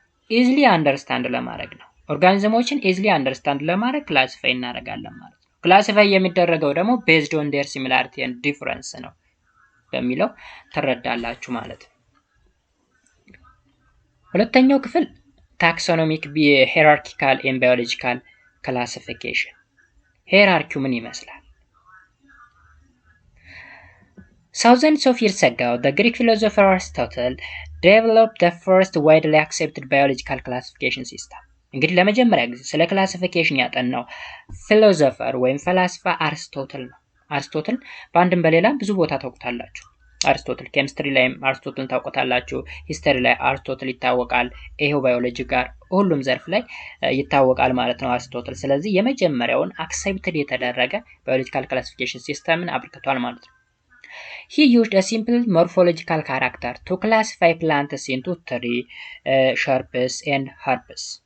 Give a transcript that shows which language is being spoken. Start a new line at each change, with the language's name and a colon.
Amharic: ኢዝሊ አንደርስታንድ ለማድረግ ነው። ኦርጋኒዝሞችን ኢዝሊ አንደርስታንድ ለማድረግ ክላሲፋይ እናደርጋለን ማለት ነው። ክላሲፋይ የሚደረገው ደግሞ ቤዝድ ኦን ዴር ሲሚላሪቲ ኤንድ ዲፈረንስ ነው በሚለው ትረዳላችሁ ማለት ነው። ሁለተኛው ክፍል ታክሶኖሚክ ሄራርኪካል ኤንድ ባዮሎጂካል ክላሲፊኬሽን። ሄራርኪው ምን ይመስላል?
English: Thousands of years ago, the Greek philosopher Aristotle developed the first widely accepted biological classification system.
Amharic: እንግዲህ ለመጀመሪያ ጊዜ ስለ ክላሲፊኬሽን ያጠናው ፊሎሶፈር ወይም ፈላስፋ አርስቶትል ነው። አርስቶትል በአንድም በሌላም ብዙ ቦታ ታውቁታላችሁ። አርስቶትል ኬሚስትሪ ላይም አርስቶትልን ታውቁታላችሁ። ሂስተሪ ላይ አርስቶትል ይታወቃል። ይሄው ባዮሎጂ ጋር ሁሉም ዘርፍ ላይ ይታወቃል ማለት ነው አርስቶትል። ስለዚህ የመጀመሪያውን አክሴፕትድ የተደረገ ባዮሎጂካል ክላሲፊኬሽን ሲስተምን አብርክቷል ማለት ነው።
English: He used a simple morphological character to classify plants into three shrubs and herbs.